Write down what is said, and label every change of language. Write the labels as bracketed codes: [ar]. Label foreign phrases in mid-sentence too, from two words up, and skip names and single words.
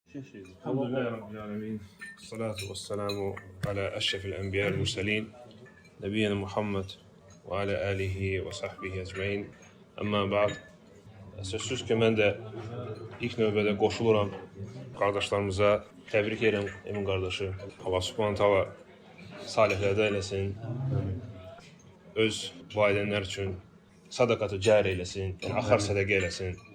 [ar] الحمد لله رب العالمين الصلاة والسلام على أشرف الأنبياء المرسلين نبينا محمد وعلى آله وصحبه أجمعين. أما بعد. [az] Sözsüz ki, mən də ilk növbədə qoşuluram qardaşlarımıza. Təbrik edirəm Emin qardaşı. [ar] الله سبحانه وتعالى [az] salihlərdə eləsin. Öz valideynlər üçün sadaqatı cari eləsin, yəni axar sədaqə eləsin.